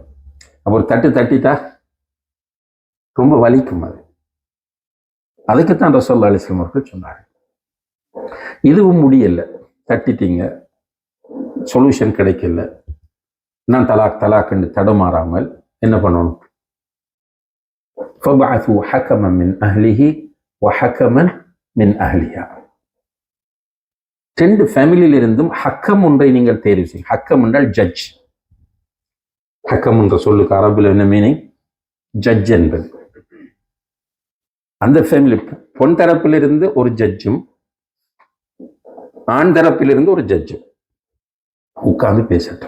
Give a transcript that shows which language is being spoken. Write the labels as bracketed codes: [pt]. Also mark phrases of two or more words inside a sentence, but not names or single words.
[ta] அப்போ ஒரு தட்டிட்டா ரொம்ப வலிக்கும். அதுக்குத்தான் [ar] رسول الله عليه وسلم [ta] அவர்கள் சொன்னாங்க. இதுவும் முடியல, தட்டிட்டீங்க, சொல்யூஷன் கிடைக்கல, நான் தலாக்குன்னு தடுமாறாமல் என்ன பண்ணணும், [ar] فَبَعَثُوا حَكَمًا مِنْ أَهْلِهِ وَحَكَمًا مِنْ أَهْلِهَا. [ta] 2 ஃபேமிலியிலிருந்தும் ஹக்கம் ஒன்றை நீங்கள் தேர்வு செய்யும். ஹக்கம் என்றால் ஜட்ஜ். ஹக்கம் என்ற சொல்லுக்கு அரபில் என்ன மீனிங்? ஜட்ஜ் என்பது. அந்த ஃபேமிலி பொன் தரப்பிலிருந்து ஒரு ஜட்ஜும் ஆண் தரப்பிலிருந்து ஒரு ஜட்ஜு உட்கார்ந்து பேசட்டும்.